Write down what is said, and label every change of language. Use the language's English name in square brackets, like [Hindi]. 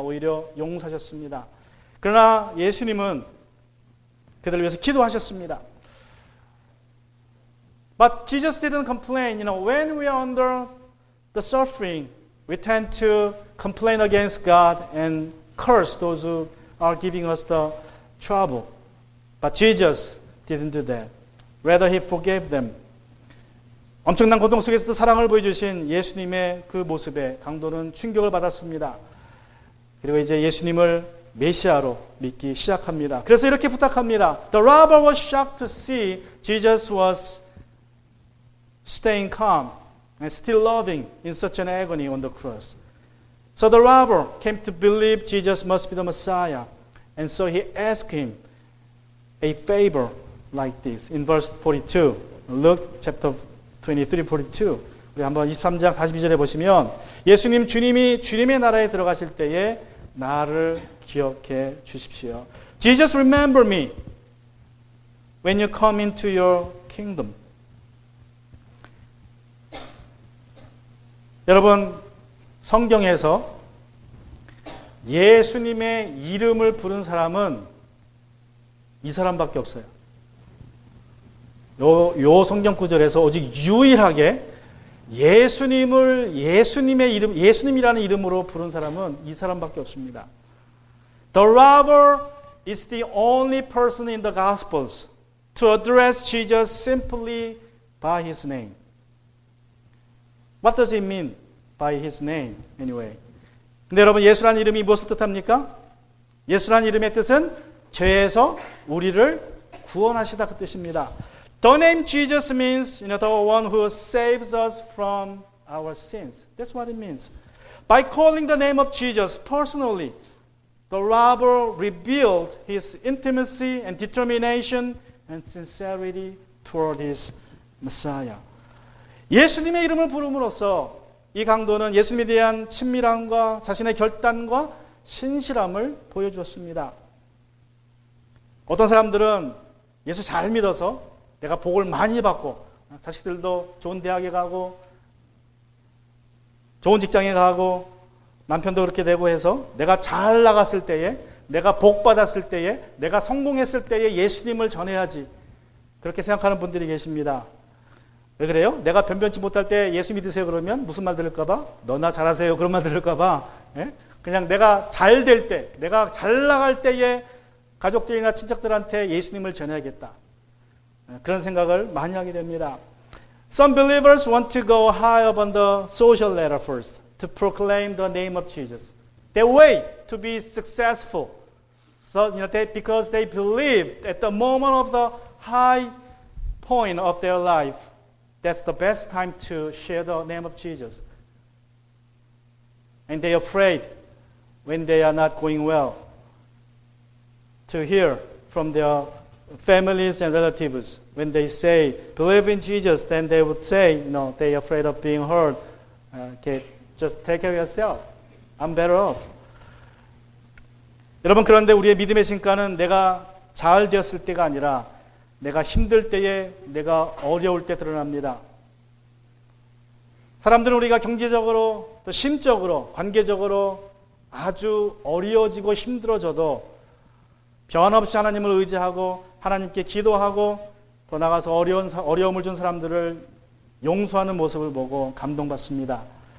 [Korean] 오히려 용서하셨습니다. 그러나 예수님은 그들을 위해서 기도하셨습니다. [English] But Jesus didn't complain. When we are under the suffering, we tend to complain against God and curse those who are giving us the trouble. But Jesus didn't do that. Rather, He forgave them. [Korean] 엄청난 고통 속에서도 사랑을 보여주신 예수님의 그 모습에 강도는 충격을 받았습니다. 그리고 이제 예수님을 메시아로 믿기 시작합니다. 그래서 이렇게 부탁합니다. [English] The robber was shocked to see Jesus was staying calm and still loving in such an agony on the cross. So the robber came to believe Jesus must be the Messiah. And so he asked him a favor like this in verse 42. Luke chapter 23, 42. [Korean] 우리 한번 23장 42절에 보시면 예수님 주님이 주님의 나라에 들어가실 때에 나를 기억해 주십시오. [English] Jesus, remember me when you come into your kingdom. [Korean] 여러분, 성경에서 예수님의 이름을 부른 사람은 이 사람밖에 없어요. 요 성경 구절에서 오직 유일하게 예수님의 이름, 예수님이라는 이름으로 부른 사람은 이 사람밖에 없습니다. [English] The robber is the only person in the Gospels to address Jesus simply by his name. What does it mean by his name anyway? [Korean] 근데 여러분, 예수라는 이름이 무엇을 뜻합니까? 예수라는 이름의 뜻은 죄에서 우리를 구원하시다 그 뜻입니다. [English] The name Jesus means, the one who saves us from our sins. That's what it means. By calling the name of Jesus personally, the robber revealed his intimacy and determination and sincerity toward his Messiah. [Korean] 예수님의 이름을 부름으로써 이 강도는 예수님에 대한 친밀함과 자신의 결단과 신실함을 보여주었습니다. 어떤 사람들은 예수 잘 믿어서 내가 복을 많이 받고 자식들도 좋은 대학에 가고 좋은 직장에 가고 남편도 그렇게 되고 해서 내가 잘 나갔을 때에, 내가 복 받았을 때에, 내가 성공했을 때에 예수님을 전해야지, 그렇게 생각하는 분들이 계십니다. 왜 그래요? 내가 변변치 못할 때 예수 믿으세요 그러면 무슨 말 들을까봐? 너나 잘하세요 그런 말 들을까봐. 예? 그냥 내가 잘 될 때, 내가 잘 나갈 때에 가족들이나 친척들한테 예수님을 전해야겠다, 그런 생각을 많이 하게 됩니다. [English] Some believers want to go high up on the social ladder first to proclaim the name of Jesus. Their way to be successful, so because they believe at the moment of the high point of their life, that's the best time to share the name of Jesus. And they are afraid when they are not going well to hear from their families and relatives. When they say, believe in Jesus, then they would say, they are afraid of being hurt. Okay, just take care of yourself. I'm better off. [Korean] 여러분, 그런데 우리의 믿음의 신가는 내가 잘 되었을 때가 아니라 내가 힘들 때에, 내가 어려울 때 드러납니다. 사람들은 우리가 경제적으로, 또 심적으로, 관계적으로 아주 어려워지고 힘들어져도 변함없이 하나님을 의지하고 하나님께 기도하고 더 나아가서 어려움을 준 사람들을 용서하는 모습을 보고 감동받습니다.